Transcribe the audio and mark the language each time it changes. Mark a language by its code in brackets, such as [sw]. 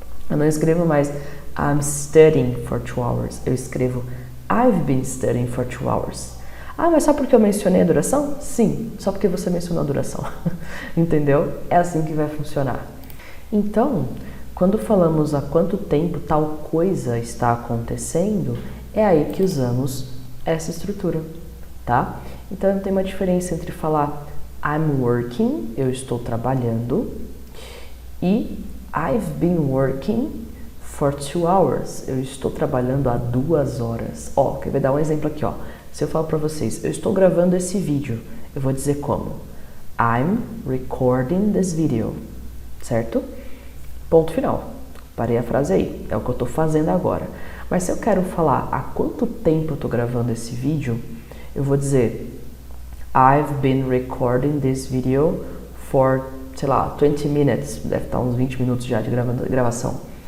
[pt] Eu não escrevo mais [en] I'm studying for 2 hours. [pt] Eu escrevo [en] I've been studying for 2 hours. [pt] Ah, mas só porque eu mencionei a duração? Sim, só porque você mencionou a duração. Entendeu? É assim que vai funcionar. Então, quando falamos há quanto tempo tal coisa está acontecendo, é aí que usamos essa estrutura, tá? Então, tem uma diferença entre falar [en] I'm working, [pt] eu estou trabalhando, e [en] I've been working for 2 hours, [pt] eu estou trabalhando há 2 horas. Ó, quer ver? Dar um exemplo aqui, ó. Se eu falo para vocês, eu estou gravando esse vídeo, eu vou dizer como? [en] I'm recording this video, certo? [pt] Ponto final. Parei a frase aí, é o que eu estou fazendo agora. Mas se eu quero falar há quanto tempo eu estou gravando esse vídeo, eu vou dizer [en] I've been recording this video for, [pt] sei lá, [en] 20 minutes, [pt] deve estar uns 20 minutos já de gravação.